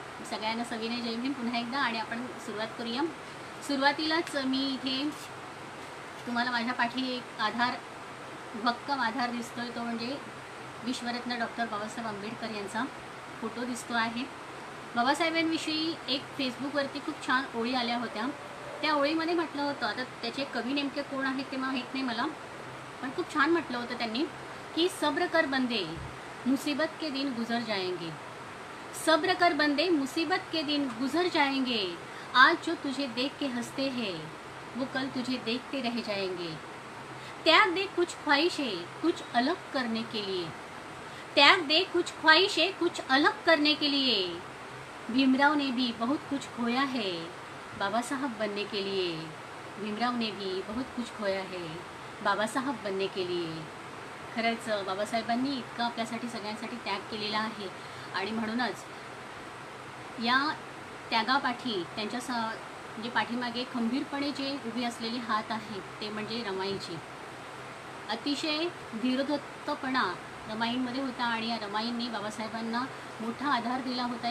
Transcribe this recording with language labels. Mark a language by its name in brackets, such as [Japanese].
[Marathi] सगळ्यांना सविनय जय भीम पुन्हा एकदा. आणि आपण सुरुवात करूया. सुरुवातीलाच मी इथे तुम्हाला माझ्या पाठी एक भक्कम आधार दिसतोय, तो म्हणजे विश्वरत्न डॉक्टर बाबासाहेब आंबेडकर यांचा फोटो दिसतो आहे. बाबासाहेबांविषयी एक फेसबुकवरती खूप छान ओळी आल्या होत्या. त्या ओळीमध्ये म्हटलं होतं, आता त्याचे कवी नेमके कोण आहेत ते माहीत नाही मला, पण खूप छान म्हटलं होतं त्यांनी की [Hindi] सब्र कर बंदे, मुसीबत के दिन गुजर जाएंगे. सब्र कर बंदे, मुसीबत के दिन गुजर जाएंगे. आज जो तुझे देख के हंसते हैं वो कल तुझे देखते रह जाएंगे. त्याग दे कुछ ख्वाहिशें कुछ अलग करने के लिए. त्याग दे कुछ ख्वाहिशें कुछ अलग करने के लिए. भीमराव ने भी बहुत कुछ खोया है बाबा साहब बनने के लिए. भीमराव ने भी बहुत कुछ खोया है बाबा साहब बनने के लिए. [Marathi] खरंच बाबासाहेबांनी इतकं आपल्यासाठी सगळ्यांसाठी त्याग केलेला आहे आणि म्हणूनच या त्यागापाठी त्यांच्या म्हणजे पाठीमागे खंबीरपणे जे उभी असलेले हात आहेत ते म्हणजे रमाईची. अतिशय धीरदत्तपणा रमाईंमध्ये होता आणि या रमाईंनी बाबासाहेबांना मोठा आधार दिला होता.